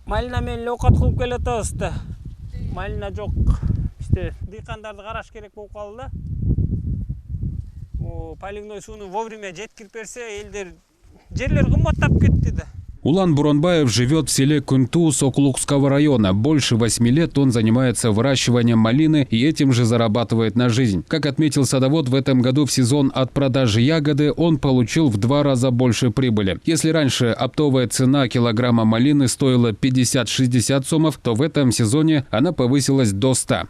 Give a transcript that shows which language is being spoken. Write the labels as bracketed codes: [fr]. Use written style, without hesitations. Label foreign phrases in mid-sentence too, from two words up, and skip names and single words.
[ky] Малина менен оокат кылып келатабыз да. Малина жок. İşte дыйкандарды караш керек болуп калды да. Поливной сууну вовремя жеткирип берсе, элдер жерлер кымбаттап кетти да. [ru] Улан Буронбаев живет в селе Кунту Сокулукского района. Больше 8 лет он занимается выращиванием малины и этим же зарабатывает на жизнь. Как отметил садовод, в этом году в сезон от продажи ягоды он получил в 2 раза больше прибыли. Если раньше оптовая цена килограмма малины стоила 50-60 сомов, то в этом сезоне она повысилась до 100.